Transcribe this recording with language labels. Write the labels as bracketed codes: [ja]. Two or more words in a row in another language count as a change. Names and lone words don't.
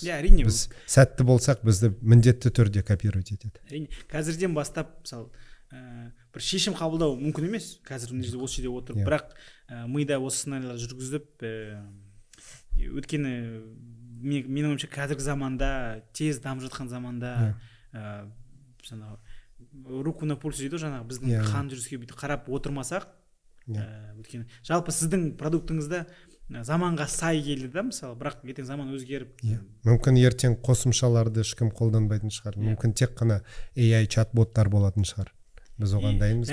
[kk] Біз сәтті болсақ, бізді міндетті түрде копировать етеді. Қазірден бастап, мысалы, бір шешім қабылдау мүмкін емес, қазір осы жерде отырып, бірақ мида осы сценарийлар жүргізіп, өткені менің ойымша қазіргі заманда, тез дамып жатқан заманда, [ru] руку на пульс [kk] дейді, жаңағы біздің қан жүріске бүйтіп қарап отырмасақ, өткені жалпы сіздің продуктыңызда заманға сай келді да, мысалы, бірақ ертең заман өзгеріп, мүмкін ертең қосымшаларды ешкім қолданбайтын шығар, мүмкін тек қана AI чат-боттар болатын шығар. Біз оған дайынбыз.